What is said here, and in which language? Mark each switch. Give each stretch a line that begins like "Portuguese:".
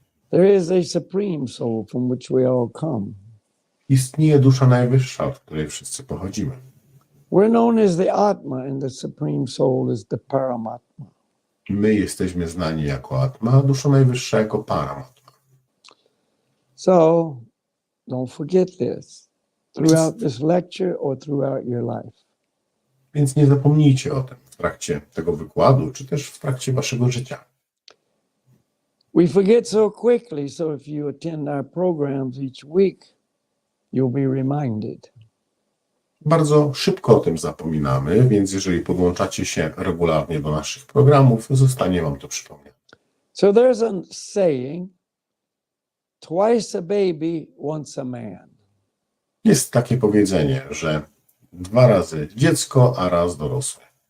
English: There is a supreme soul from which we all come.
Polish: Istnieje dusza najwyższa, od której wszyscy pochodzimy.
English: We're known as the Atma and the supreme soul is the Paramatma.
Polish: My jesteśmy znani jako Atma, a dusza najwyższa jako Paramatma.
English: So don't forget this throughout this lecture or throughout your life.
Polish: Więc nie zapomnijcie o tym w trakcie tego wykładu, czy też w trakcie waszego życia.
English: We forget so quickly, so if you attend our programs each week, you'll be reminded.
Polish: Bardzo szybko o tym zapominamy, więc jeżeli podłączacie się regularnie do naszych programów, zostanie wam to przypomniane.
English: So there's a saying, twice a baby, once a man.
Polish: Jest takie powiedzenie, że 2 razy dziecko, a raz dorosły.